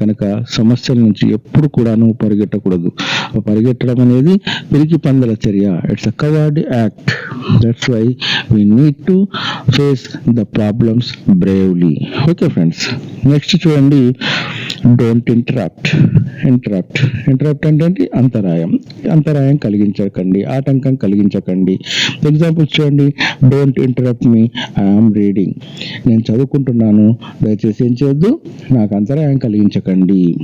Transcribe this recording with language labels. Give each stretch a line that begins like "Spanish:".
Telugu: కనుక సమస్యల నుంచి ఎప్పుడు కూడాను పరిగెట్టకూడదు. పరిగెట్టడం అనేది పిరికి పందల చర్య.
English: It's a coward act. That's why we need to face the problems bravely. Okay friends, next చూడండి, don't interrupt.
Telugu: ఇంటరప్ట్ అంటే అంతరాయం కలిగించకండి, ఆటంకం కలిగించకండి.
English: Examples చూడండి, don't interrupt me, I'm reading.
Telugu: నేను చదువుకుంటున్నాను, దయచేసి ఏం చేయొద్దు, నాకు అంతరాయం కలిగించకండి.